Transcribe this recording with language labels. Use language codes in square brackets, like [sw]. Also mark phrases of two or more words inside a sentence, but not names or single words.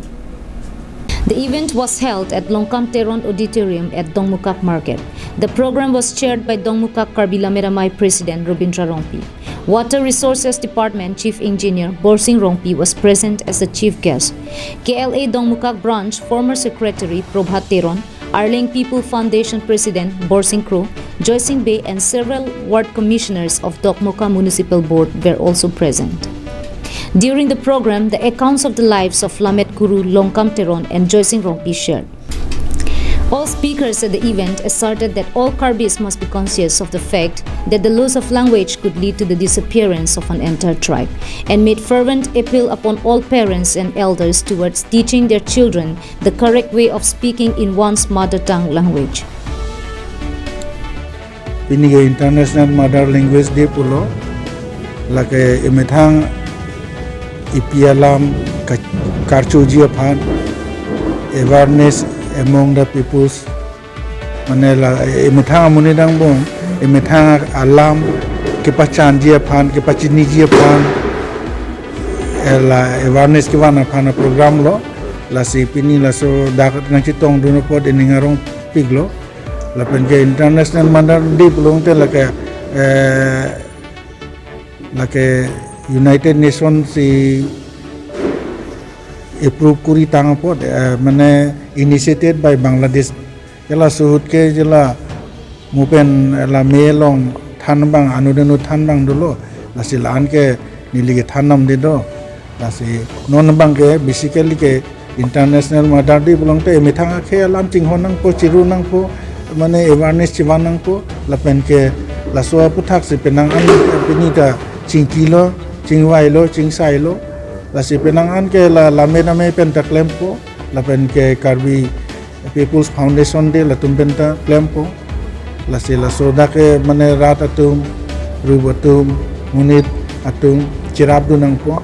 [en] The event was held at Longkam Teron Auditorium at Dongmukak Market. The program was chaired by Dongmukak Karbi Lamet Amay President Robindra Rongpi. Water Resources Department Chief Engineer Borsing Rongpi was present as the chief guest. KLA Dongmukak Branch former Secretary Probhat Teron, Arling People Foundation President Borsing Kro, Joycing Bay and several ward commissioners of Dongmukak Municipal Board were also present. During the program, the accounts of the lives of Lamet Guru Longkam Teron and Joycing Rongpi shared. All speakers at the event asserted that all Karbis must be conscious of the fact that the loss of language could lead to the disappearance of an entire tribe, and made fervent appeal upon all parents and elders towards teaching their children the correct way of speaking in one's mother tongue language. [mjw] Pinige International Mother Language Day pulo lake imethang ipialam karchuji aphan [en] awareness among the peoples [mjw] manela imethang amuni dang bong imethang alam kepachan ji aphan kepachini ji aphan la awareness kiwana aphan program lo la si pini la so dak nang chitong duno pod iningarong piglo la penke International Mother Day pulong te lake United Nations si approve kuri tang pod mane [en] initiated by Bangladesh [mjw] jala suhut ke jala mupen la melong than bang anudenu than bang dolo la silan ke nilige thanam de do la si non bang ke basically ke International Mother Day pulong te mithang ke alam ching honang po chiru nang po mane awareness chiwanang po la pen ke la so puthak se penang an pinita chingkilo chingwailo chingsailo la si penang an ke la lame name pen ta klempo la pen ke Karbi People's Foundation de la tumbenta klempo la si la soda ke mane rat atum rubatum munit atum chirabdu nang po.